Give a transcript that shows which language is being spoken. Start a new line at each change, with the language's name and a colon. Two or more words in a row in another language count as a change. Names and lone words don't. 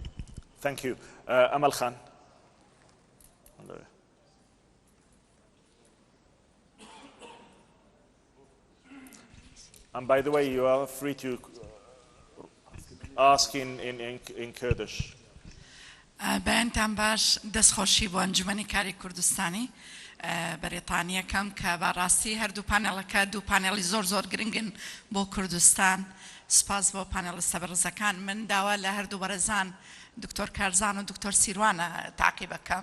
English: Thank you. Amal Khan. And by the way, you are free to ask in Kurdish.
Central Kurdish: بەیانتان باش دەستخۆشی بۆ ئەنجومەنی کاری کوردستانی بەریتانیەکەم کە بەڕاستی هەردوو پانێڵەکە دوو پانێڵی زۆر گرنگن بۆ کوردستان. سپاس بۆ پانێڵستە بەڕێزەکان. من داوا لە هەردوو بەڕێزان دکتۆر کارزان و دکتۆر سیروانە تاقیب بکەم.